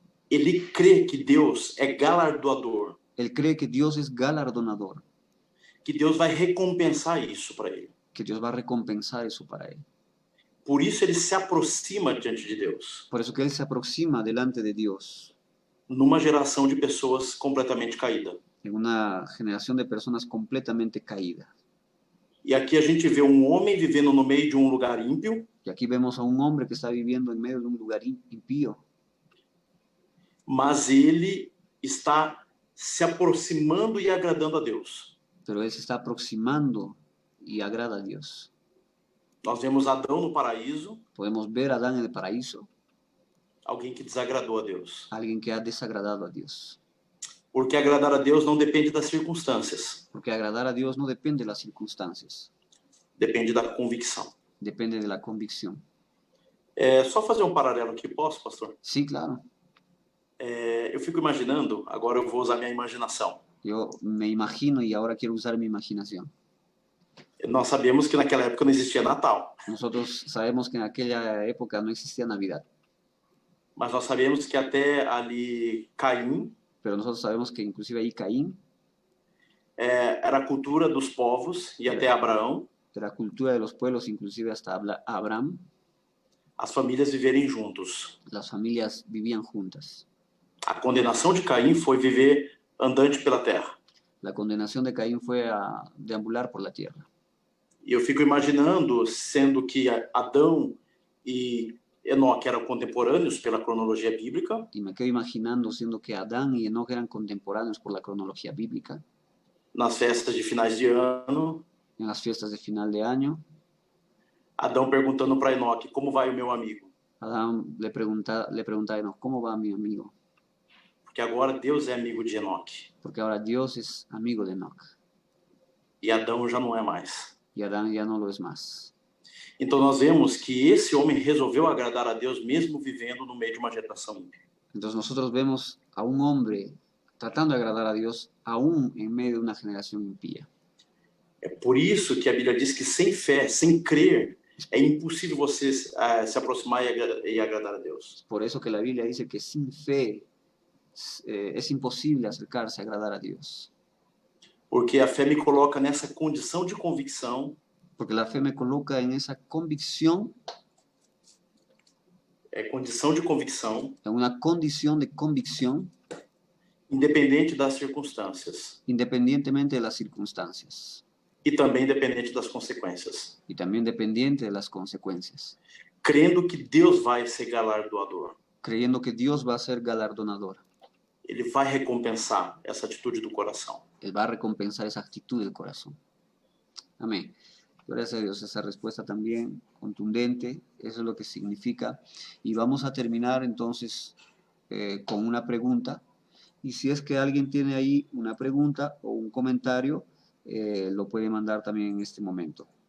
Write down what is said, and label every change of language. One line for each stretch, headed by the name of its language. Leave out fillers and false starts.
Portuguese: ele crê que Deus é galardoador,
Spanish: él cree que Dios es galardonador,
Portuguese: que Deus vai recompensar isso para ele.
Spanish: que Dios va a recompensar eso para él.
Portuguese: Por isso ele se aproxima diante de Deus,
Spanish: Por eso que él se aproxima delante de Dios
Portuguese: numa geração de pessoas completamente caída.
Spanish: en una generación de personas completamente caídas.
Portuguese: E aqui a gente vê um homem vivendo no meio de um lugar ímpio,
Spanish: Y aquí vemos a un hombre que está viviendo en medio de un lugar impío,
Portuguese: mas ele está se aproximando e agradando a Deus.
Spanish: Pero él se está aproximando y agrada a Dios.
Portuguese: Nós vemos Adão no paraíso,
Spanish: Podemos ver a Adán en el paraíso,
Portuguese: alguém que desagradou a Deus.
Spanish: alguien que ha desagradado a Dios.
Portuguese: Porque agradar a Deus não depende das circunstâncias,
Spanish: Porque agradar a Dios no depende de las circunstancias,
Portuguese: depende da convicção.
Spanish: depende de la convicción.
Portuguese: Só fazer um paralelo aqui, posso, pastor?
Spanish: Sí, claro.
Portuguese: Eu fico imaginando, agora eu vou usar minha imaginação.
Spanish: Yo me imagino y ahora quiero usar mi imaginación.
Portuguese: Nós sabemos que naquela época não existia Natal,
Spanish: Nosotros sabemos que en aquella época no existía Navidad,
Portuguese: mas nós sabemos que até ali Caim
Spanish: pero nosotros sabemos que inclusive ahí Caín,
Portuguese: era a cultura dos povos e até Abraão,
Spanish: de la cultura de los pueblos, inclusive hasta Abraham,
Portuguese: as famílias viverem juntos.
Spanish: las familias vivían juntas.
Portuguese: A condenação de Caim foi viver andante pela terra.
Spanish: La condenación de Caín fue a deambular por la tierra.
Portuguese: E eu fico imaginando, sendo que Adão e Enoque eram contemporâneos pela cronologia bíblica,
Spanish: Y me quedo imaginando, siendo que Adán y Enoch eran contemporáneos por la cronología bíblica,
Portuguese: nas festas de finais de ano,
Spanish: en las fiestas de final de año,
Portuguese: Adão perguntando para Enoque, como vai o meu amigo?
Spanish: Adán le pregunta a Enoch, ¿cómo va mi amigo?
Portuguese: Porque agora Deus é amigo de Enoque.
Spanish: Porque ahora Dios es amigo de Enoch
Portuguese: E Adão já não é mais.
Spanish: y Adán ya no lo es más.
Portuguese: Então nós vemos que esse homem resolveu agradar a Deus mesmo vivendo no meio de uma geração ímpia.
Spanish: Entonces nosotros vemos a un hombre tratando de agradar a Dios aún en medio de una generación impía.
Portuguese: É por isso que a Bíblia diz que sem fé, sem crer, é impossível você se aproximar e agradar a Deus.
Spanish: Por eso que la Biblia dice que sin fe es imposible acercarse a agradar a Dios.
Portuguese: Porque a fé me coloca nessa condição de convicção,
Spanish: Porque la fe me coloca en esa convicción,
Portuguese: condição de convicção,
Spanish: en una condición de convicción,
Portuguese: independente das circunstâncias
Spanish: independientemente de las circunstancias
Portuguese: e também independente das consequências,
Spanish: y también dependiente de las consecuencias,
Portuguese: crendo que Deus vai ser galardoador.
Spanish: creyendo que Dios va a ser galardonador.
Portuguese: Ele vai recompensar essa atitude do coração.
Spanish: Él va a recompensar esa actitud del corazón. Amén. Gracias a Dios, esa respuesta también contundente, eso es lo que significa. Y vamos a terminar entonces con una pregunta. Y si es que alguien tiene ahí una pregunta o un comentario, lo puede mandar también en este momento.